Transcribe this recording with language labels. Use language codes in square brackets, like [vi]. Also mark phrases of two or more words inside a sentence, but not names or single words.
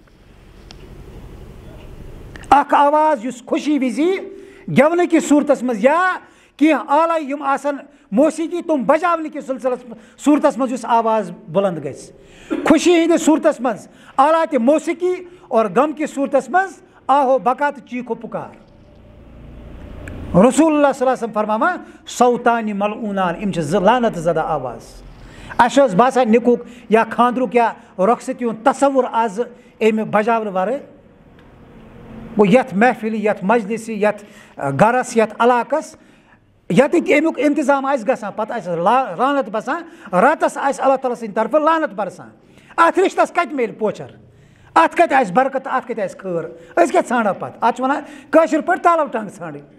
[ks] اکھ آواز یُس خوشی وِزِ گٮ۪ونہٕ کِس صوٗرتس منٛز یا کینٛہہ آلے یِم آسن موسیٖقی تِم بجاونہٕ کِس سلسلس صوٗرتس منٛز یُس آواز بُلند گژھِ خوشی ہٕنٛدِس صوٗرتس منٛز آلاتِ موسیٖقی اور غم کِس صوٗرتس منٛز آہو بکا تہٕ چیٖکھو پُکار رسول اللہ صلی اللہ علیہ وسلم فرماوان [ar] صوتانہِ ملعوٗنان [ks] یِم چھِ زٕ لعنت زدہ آواز اَسہِ اوس باسان نِکُک یا خانٛدرُک یا رۄخصتی ہُنٛد تصوُر آز اَمہِ بجاونہٕ ورٲے گوٚو یتھ محفِلہِ یتھ مجلسہِ یتھ گرس یتھ علاقس ییٚتٮ۪تھ امیُک انتظام آسہِ گژھان پتہٕ آسہِ لعنت بسان راتس آسہِ اللہ تعالیٰ سٕنٛدِ طرفہٕ لعنت برسان اتھ رشتس کتہِ میلہِ پوچر اتھ کتہِ آسہِ برکت اتھ کتہِ آسہِ خٲر أسۍ کیٛاہ ژھانڈو پتہٕ اتھ چھِ ونان کٲشِر پٲٹھۍ تالو ٹنٛگ ژھانڈٕنۍ